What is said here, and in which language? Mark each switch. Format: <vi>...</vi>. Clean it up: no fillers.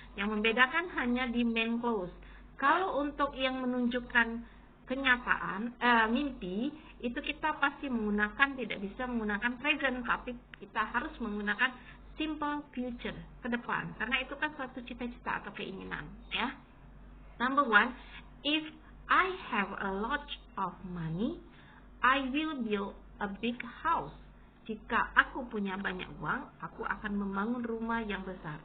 <id>Yang membedakan hanya di main clause. Kalau untuk yang menunjukkan kenyataan, mimpi, itu kita pasti menggunakan, tidak bisa menggunakan present, tapi kita harus menggunakan simple future ke depan, karena itu kan suatu cita-cita atau keinginan ya.</id> <en>Number 1, if I have a lot of money, I will build a big house.</en> <id>Jika aku punya banyak uang, aku akan membangun rumah yang besar.</id>